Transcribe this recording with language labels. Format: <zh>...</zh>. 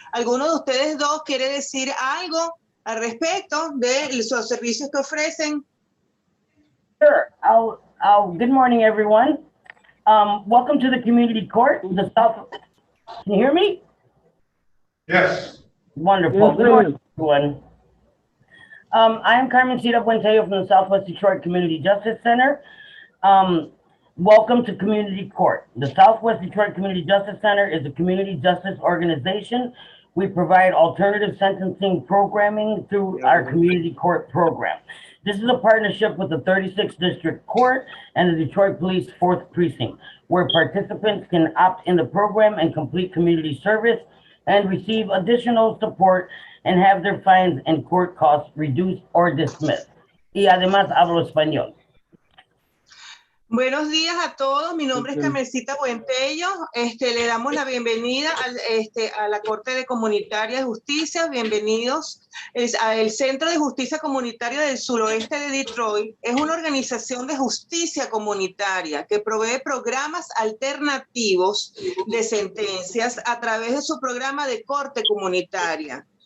<es>¿Alguno de ustedes dos quiere decir algo al respecto de los servicios que ofrecen?</es> <en>Sure. Good morning, everyone. Welcome to the community court. Can you hear me? Yes. Wonderful. Good morning, everyone. I am Carmencita Buentello from the Southwest Detroit Community Justice Center. Welcome to Community Court. The Southwest Detroit Community Justice Center is a community justice organization. We provide alternative sentencing programming through our community court program. This is a partnership with the 36th District Court and the Detroit Police 4th Precinct, where participants can opt in the program and complete community service and receive additional support and have their fines and court costs reduced or dismissed.</en> <es>Y además hablo español. Buenos días a todos, mi nombre es Carmencita Buentello, le damos la bienvenida a la Corte de Comunitaria de Justicia, bienvenidos al Centro de Justicia Comunitaria del Suroeste de Detroit. Es una organización de justicia comunitaria que provee programas alternativos de sentencias a través de su programa de corte comunitaria.</es>